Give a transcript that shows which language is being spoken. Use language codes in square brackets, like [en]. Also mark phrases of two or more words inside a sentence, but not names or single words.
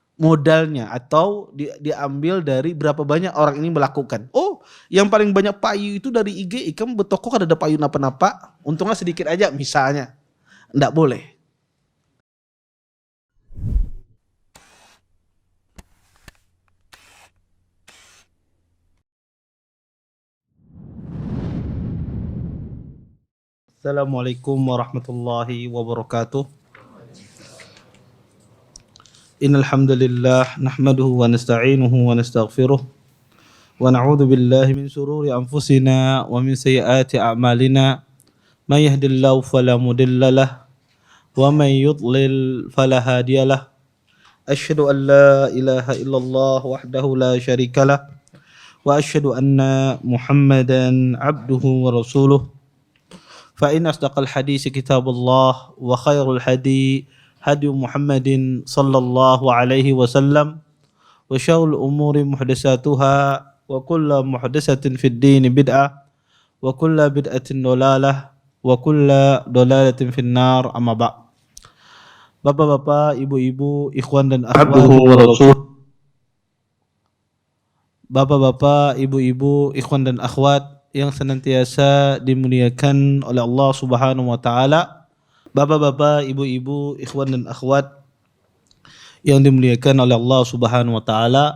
[id] modalnya atau diambil dari berapa banyak orang ini melakukan. Oh, yang paling banyak payu itu dari IG, [bjn] ikam betoko kada ada payu napa-napa, untungnya sedikit aja misalnya. [id] Nggak boleh. [ar] السلام عليكم ورحمة الله وبركاته. إن الحمد لله نحمده ونستعينه ونستغفره ونعوذ بالله من شرور أنفسنا ومن سيئات أعمالنا. من يهده الله فلا مضل له ومن يضلل فلا هادي له. أشهد أن لا إله إلا الله وحده لا شريك له وأشهد أن محمدا عبده ورسوله. فإن أصدق الحديث كتاب الله وخير الهدي هدي محمد صلى الله عليه وسلم وشر الأمور محدثاتها وكل محدثة في الدين بدعة وكل بدعة ضلالة وكل ضلالة في النار. أما بعد. [id] Bapak-bapak, ibu-ibu, ikhwan dan akhwat, Bapak-bapak, ibu-ibu, ikhwan dan akhwat yang senantiasa dimuliakan oleh Allah [ar] سبحانه وتعالى. [id] Bapak-bapak, ibu-ibu, ikhwan dan akhwat yang dimuliakan oleh Allah [ar] سبحانه وتعالى.